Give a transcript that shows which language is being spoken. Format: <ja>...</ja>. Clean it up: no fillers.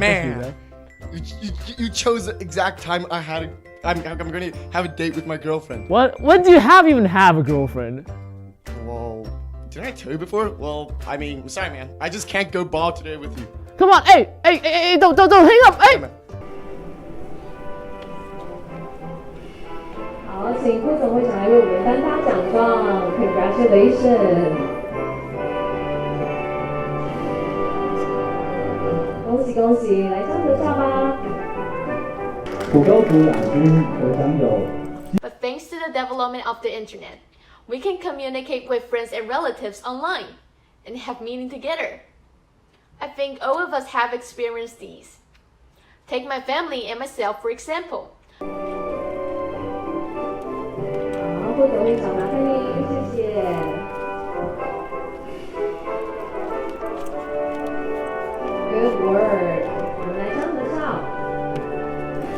<en>Man, you chose the exact time I had. I'm going to have a date with my girlfriend. What? When do you even have a girlfriend? Well, didn't I tell you before? Well, I mean, sorry, man. I just can't go ball today with you. Come on, hey, don't hang up, hey.</en> <zh>好，请副总会长来为我们颁发奖状 ，</zh> <en>Congratulations！</en> <zh>恭喜恭喜，来张合照吧。普高组亚军得奖有。</zh> <en>But thanks to the development of the internet, we can communicate with friends and relatives online and have meeting together. I think all of us have experienced these. Take my family and myself for example.</en> <zh>好，副总会长麻烦你，谢谢。</zh> <en>Good word，</en> <zh>我们来张合照。</zh>